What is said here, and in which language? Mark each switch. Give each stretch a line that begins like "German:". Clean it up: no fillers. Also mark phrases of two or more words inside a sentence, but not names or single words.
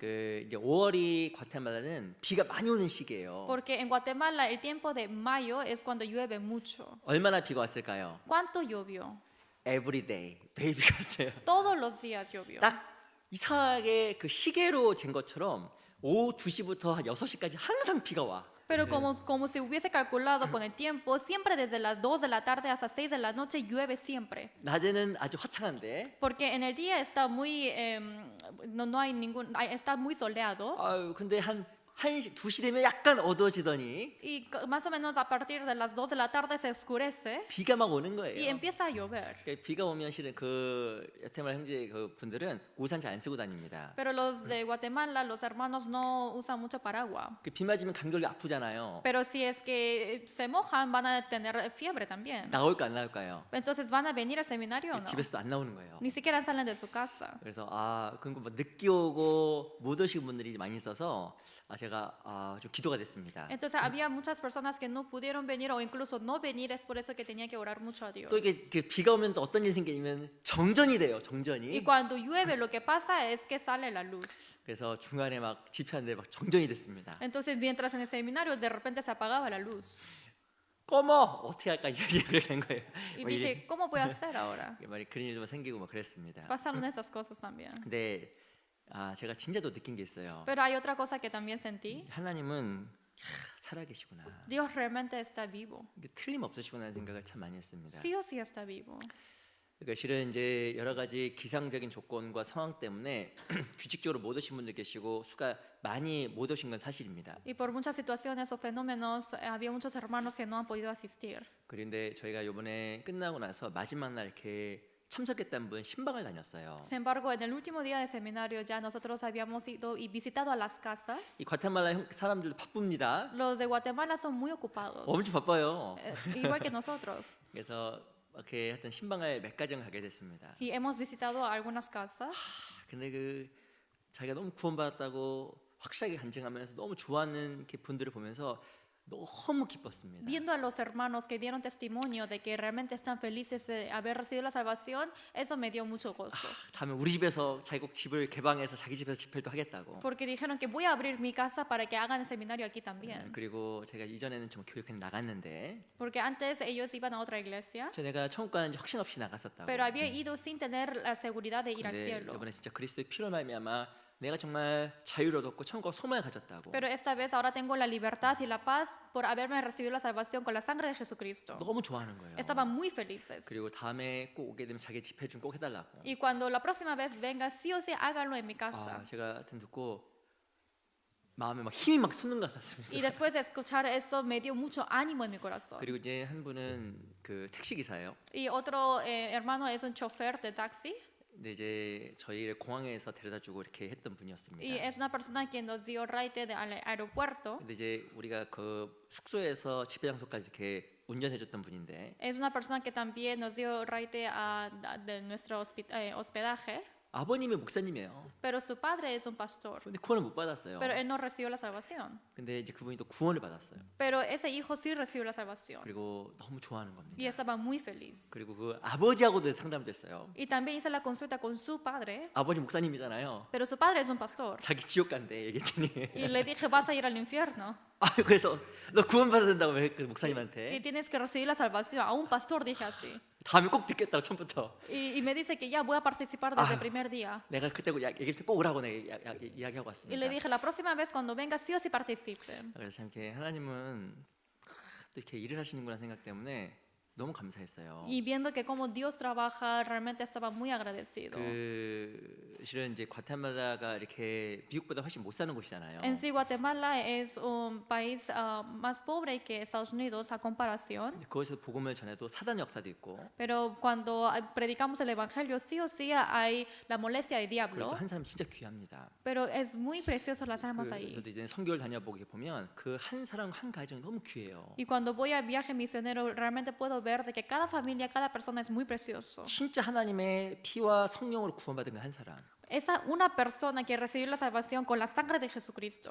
Korean: 이제 5월이 과테말라는 비가 많이 오는 시기예요.
Spanish: Porque en Guatemala el tiempo de mayo es cuando llueve mucho.
Korean: 얼마나 비가 왔을까요?
Spanish: ¿Cuánto llovió?
English: Every day
Korean: 베이비가 왔어요.
Spanish: Todos los días llovió.
Korean: 딱 이상하게 그 시계로 잰 것처럼 오후 2시부터 한 6시까지 항상 비가 와.
Spanish: Pero como si hubiese calculado con el tiempo, siempre desde las 2 de la tarde hasta 6 de la noche llueve siempre.
Korean: 낮에는 아주 화창한데
Spanish: Porque en el día está muy, no hay está muy soleado.
Korean: 근데 한 1시, 2시 되면 약간 어두워지더니
Spanish: Y más o menos a partir de las 2 de la tarde se oscurece
Korean: 비가 막 오는
Spanish: y
Korean: 거예요.
Spanish: empieza a llover.
Korean: 그러니까 비가 오면 실은 그 여태말 형제 그 분들은 우산 잘 안 쓰고 다닙니다.
Spanish: Pero los de Guatemala, los hermanos no usan mucho paraguas.
Korean: 그 비 맞으면 감기걸리 아프잖아요.
Spanish: Pero si es que se mojan, van a tener fiebre también.
Korean: 나올까 안 나올까요?
Spanish: Entonces, ¿van a venir al seminario o no?
Korean: 집에서도 안 나오는 거예요.
Spanish: Ni siquiera salen de su casa.
Korean: 그래서 그리고 뭐 늦게 오고 못 오시는 분들이 많이 있어서 제가 좀 기도가 됐습니다.
Spanish: Entonces, había muchas personas que no pudieron venir o incluso no venir. Es por eso que tenía que orar mucho a Dios.
Korean: 또 이게 그 비가 오면 또 어떤 일이 생기냐면 정전이 돼요.
Spanish: Y
Korean: 정전이.
Spanish: cuando llueve, lo que pasa es que sale la luz.
Korean: 그래서 중간에 막 집회하는데 막 정전이 됐습니다.
Spanish: Entonces, mientras en el seminario, de repente se apagaba la luz.
Korean: 꺼머 어떻게 할까 이렇게 된 거예요.
Spanish: Y
Korean: 뭐 이래-
Spanish: dije, ¿cómo voy a hacer ahora?
Korean: 말이 그런 일도 생기고 막 그랬습니다.
Spanish: Pasaron esas cosas también.
Korean: 근데 제가 진짜 또 느낀 게 있어요.
Spanish: Pero hay otra cosa que también sentí.
Korean: 하나님은 살아계시구나.
Spanish: Dios realmente está vivo.
Korean: 이게 틀림없으시구나라는 생각을 참 많이 했습니다.
Spanish: Sí o sí está vivo.
Korean: 그러니까 실은 이제 여러 가지 기상적인 조건과 상황 때문에 규칙적으로 못 오신 분들 계시고 수가 많이 못 오신 건 사실입니다.
Spanish: Y por muchas situaciones o fenómenos, había muchos hermanos que no han podido asistir.
Korean: 그런데 저희가 이번에 끝나고 나서 마지막 날 이렇게 참석했던 분 신방을 다녔어요.
Spanish: Sin embargo, en el último día de seminario ya nosotros habíamos ido y visitado a las casas.
Korean: 이 과테말라 사람들 바쁩니다.
Spanish: Los de Guatemala son muy ocupados,
Korean: 엄청 바빠요.
Spanish: igual que nosotros.
Korean: 그래서 이렇게 하여튼 신방을 몇 가정 가게 됐습니다.
Spanish: Y hemos visitado algunas casas.
Korean: 근데 그 자기가 너무 구원받았다고 확실하게 간증하면서 너무 좋아하는 이렇게 분들을 보면서 너무 기뻤습니다.
Spanish: Viendo a los hermanos que dieron testimonio de que realmente están felices de haber recibido la salvación, eso me dio mucho gozo.
Korean: 다음에 우리 집에서 자기 꼭 집을 개방해서 자기 집에서 집회도 하겠다고.
Spanish: Porque dijeron que voy a abrir mi casa para que hagan el seminario aquí también.
Korean: 그리고 제가 이전에는 좀 교육회 나갔는데
Spanish: Porque antes ellos iban a otra iglesia,
Korean: 내가 천국 가는지 확신 없이 나갔었다고.
Spanish: pero había ido sin tener la seguridad de ir al
Korean: 근데
Spanish: cielo.
Korean: 이번에 진짜 그리스도의 피로 말미암아 내가 정말 자유를 얻었고 천국을 소망을 가졌다고.
Spanish: Pero esta vez ahora tengo la libertad y la paz por haberme recibido la salvación con la sangre de Jesucristo.
Korean: 너무 좋아하는 거예요.
Spanish: Estaban muy felices.
Korean: 그리고 다음에 꼭 오게 되면 자기 집회 좀 꼭 해달라고.
Spanish: Y cuando la próxima vez venga, sí o sí háganlo en mi casa.
Korean: 제가 하여튼 듣고 마음에 막 힘이 막 솟는 것 같았습니다.
Spanish: Y después de escuchar eso me dio mucho ánimo en mi corazón.
Korean: 그리고 이제 한 분은 그 택시 기사예요.
Spanish: Y otro hermano es un chofer de taxi
Korean: 근데 이제 저희를 공항에서 데려다주고 이렇게 했던
Spanish: y
Korean: 분이었습니다.
Spanish: es una persona que nos dio raite al aeropuerto.
Korean: 근데 이제 우리가 그 숙소에서 집회 장소까지 이렇게 운전해줬던 분인데
Spanish: Es una persona que también nos dio raite de nuestro hospedaje,
Korean: 아버님이 목사님이에요.
Spanish: pero su padre es un pastor.
Korean: 근데 구원을 못 받았어요.
Spanish: Pero él no recibió la salvación.
Korean: 근데 이제 그분이 또 구원을 받았어요.
Spanish: Pero ese hijo sí recibió la salvación
Korean: 그리고 너무 좋아하는 겁니다.
Spanish: y estaba muy feliz.
Korean: 그리고 그 아버지하고도 상담됐어요.
Spanish: Y también hice la consulta con su padre,
Korean: 아버지 목사님이잖아요.
Spanish: pero su padre es un pastor.
Korean: 자기 지옥 간대 얘기했더니
Spanish: Y le dije, vas a ir al infierno
Korean: 그래서 너 구원 받아야 된다고 그
Spanish: y
Korean: 목사님한테
Spanish: tienes que recibir la salvación. A un pastor dije así.
Korean: 다음에 꼭 듣겠다고 처음부터
Spanish: Y me dice que ya voy a participar desde el primer día.
Korean: 내가 그때 얘기했을 때 꼭 오라고 내가 이야기하고
Spanish: Y le
Korean: 왔습니다.
Spanish: dije, la próxima vez cuando venga, sí o sí participe.
Korean: 그래서 참 이렇게 하나님은 또 이렇게 일을 하시는구나 생각 때문에 너무 감사했어요.
Spanish: Y viendo que como Dios trabaja, realmente estaba muy agradecido.
Korean: 그 실은 이제 과테말라가 이렇게 미국보다 훨씬 못 사는 곳이잖아요.
Spanish: En sí, Guatemala es un país más pobre que Estados Unidos a comparación.
Korean: 근데 거기서 복음을 전해도 사단 역사도 있고
Spanish: Pero cuando predicamos el evangelio, sí o sí hay la molestia del
Korean: 그리고
Spanish: diablo.
Korean: 또 한 사람 진짜 귀합니다.
Spanish: Pero es muy precioso las almas ahí.
Korean: 저도 이제 선교를 다녀보게 보면 그 한 사람 한 가정이 너무 귀해요.
Spanish: Y cuando voy a viaje misionero, realmente puedo ver de que cada familia, cada persona es muy precioso.
Korean: 진짜 하나님의 피와 성령으로 구원받은 그 한 사람.
Spanish: Esa una persona que recibió la salvación con la sangre de Jesucristo.